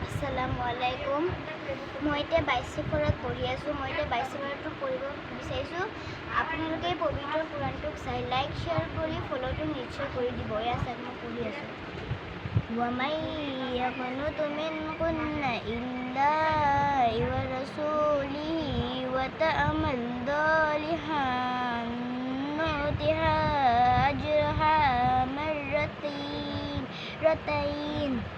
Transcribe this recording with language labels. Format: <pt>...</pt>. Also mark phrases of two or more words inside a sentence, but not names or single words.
<ar>السلام عليكم.</ar> <as>মই এতিয়া 22 শিখৰত পঢ়ি আছোঁ। মই এতিয়া 22 শিখৰটো পঢ়িব বিচাৰিছোঁ। আপোনালোকে পবিত্ৰ কোৰানটোক চাই</as> <en>like share</en> <as>কৰি ফ'ল'টো নিশ্চয় কৰি দিব। এয়া চাই মই পঢ়ি আছোঁ।</as> <ar>وَمَن يَقْنُتُ مِنكُنَّ لِلَّهِ وَرَسُولِهِ وَتَعْمَلْ صَالِحًا نُؤْتِهَا أَجْرَهَا مرتين</ar>